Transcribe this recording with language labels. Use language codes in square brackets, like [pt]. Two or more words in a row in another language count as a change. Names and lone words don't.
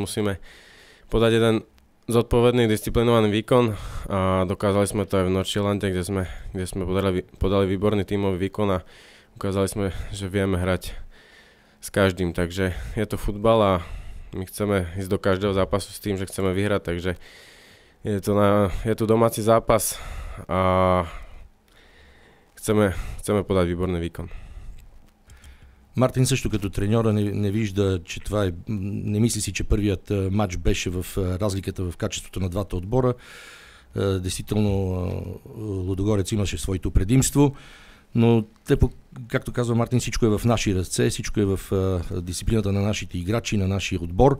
[sk] Musíme podať jeden zodpovedný, disciplinovaný výkon a dokázali sme to aj v Nordjylande, kde sme podali výborný tímový výkon a ukázali sme, že vieme hrať s každým. Takže je to futbal a my chceme ísť do každého zápasu s tým, že chceme vyhrať, takže je to domáci zápas a chceme подать výborný výkon. [bg] Мартин също като треньора не вижда, че това е... Не мисли си, че първият матч беше в разликата в качеството на двата отбора. Действително Лудогорец имаше своето предимство, но както казва Мартин, всичко е в наши ръце, всичко е в дисциплината на нашите играчи, на нашия отбор.